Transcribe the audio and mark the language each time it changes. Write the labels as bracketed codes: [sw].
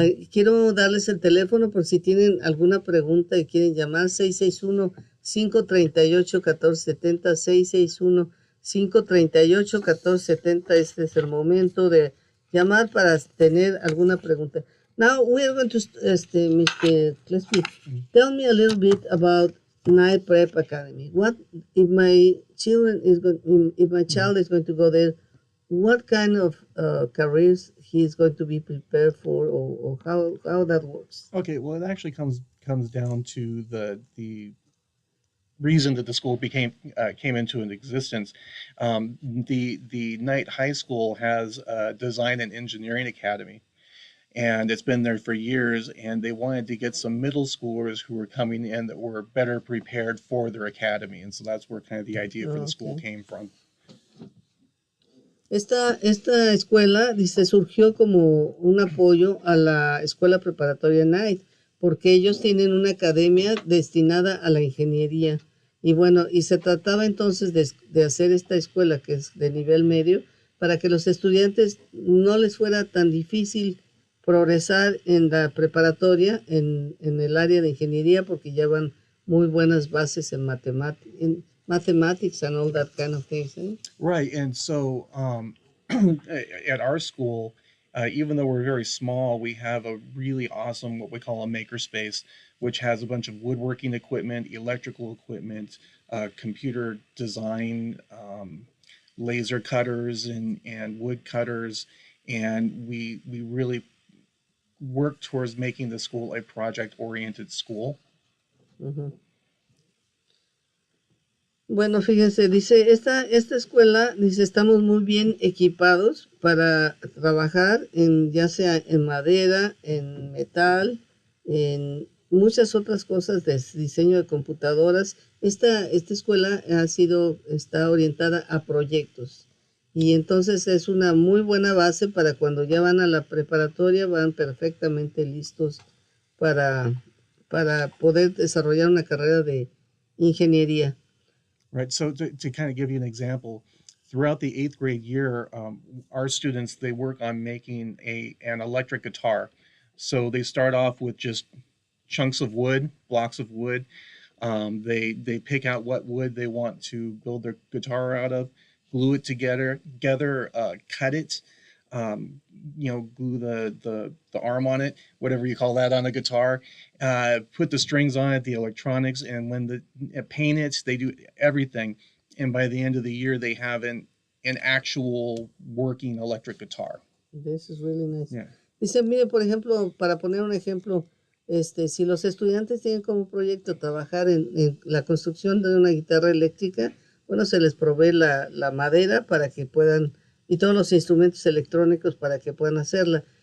[es] Quiero darles el teléfono por si tienen alguna pregunta y quieren llamar. 661-538-1470, 661-538-1470. Este es el momento de llamar para tener alguna pregunta. [en] Now we are going to, Mr. Kleespies, tell me a little bit about Night Prep Academy. What if my if my child is going to go there? What kind of careers he is going to be prepared for, or how that works? Okay, well, it actually comes down to the reason that the school came into an existence. The Knight High School has a design and engineering academy, and it's been there for years. And they wanted to get some middle schoolers who were coming in that were better prepared for their academy, and so that's where kind of the idea for the school came from. [es] Esta escuela, dice, surgió como un apoyo a la escuela preparatoria Knight, porque ellos tienen una academia destinada a la ingeniería. Y bueno, y se trataba entonces de hacer esta escuela que es de nivel medio para que los estudiantes no les fuera tan difícil progresar en la preparatoria, en el área de ingeniería, porque llevan muy buenas bases en [en] mathematics and all that kind of things. Right, and so at our school, even though we're very small, we have a really awesome what we call a makerspace, which has a bunch of woodworking equipment, electrical equipment, computer design, laser cutters and wood cutters, and we really work towards making the school a project-oriented school. Uh-huh. [es] Bueno, fíjense, dice, esta escuela, dice, estamos muy bien equipados para trabajar ya sea en madera, en metal, en muchas otras cosas de diseño de computadoras. Esta escuela está orientada a proyectos. Y entonces es una muy buena base para cuando ya van a la preparatoria, van perfectamente listos para poder desarrollar una carrera de ingeniería. [en] Right. So to kind of give you an example, throughout the 8th grade year, our students, they work on making an electric guitar. So they start off with just chunks of wood, blocks of wood. They pick out what wood they want to build their guitar out of, glue it together, cut it, glue the arm on it, whatever you call that on a guitar, put the strings on it, the electronics, and when paint it, they do everything. And by the end of the year, they have an actual working electric guitar. This is really nice. Yeah. [es] Dice, mire, por ejemplo, para poner un ejemplo, si los estudiantes tienen como proyecto trabajar en la construcción de una guitarra eléctrica, bueno, se les provee la madera para que puedan, y todos los instrumentos electrónicos para que puedan hacerla.